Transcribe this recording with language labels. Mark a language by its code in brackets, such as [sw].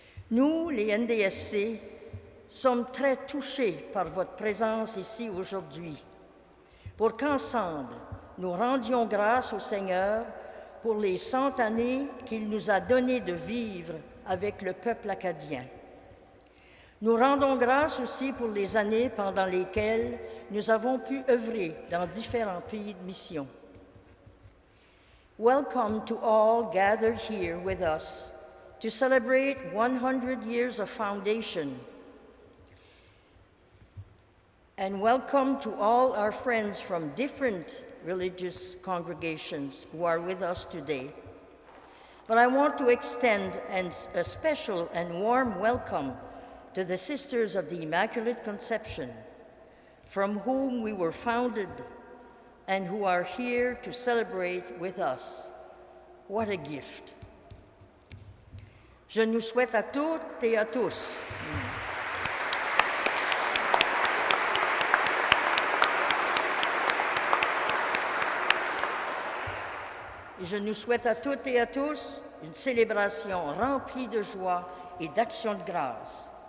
[fr] Nous, les NDSC, sommes très touchés par votre présence ici aujourd'hui, pour qu'ensemble, nous rendions grâce au Seigneur pour les 100 années qu'il nous a donné de vivre avec le peuple acadien. Nous rendons grâce aussi pour les années pendant lesquelles nous avons pu œuvrer dans différents pays de mission. [en] Welcome to all gathered here with us to celebrate 100 years of foundation. And welcome to all our friends from different religious congregations who are with us today. But I want to extend a special and warm welcome to the Sisters of the Immaculate Conception, from whom we were founded and who are here to celebrate with us. What a gift. [fr] Je nous souhaite à toutes et à tous et je nous souhaite à toutes et à tous une célébration remplie de joie et d'action de grâce.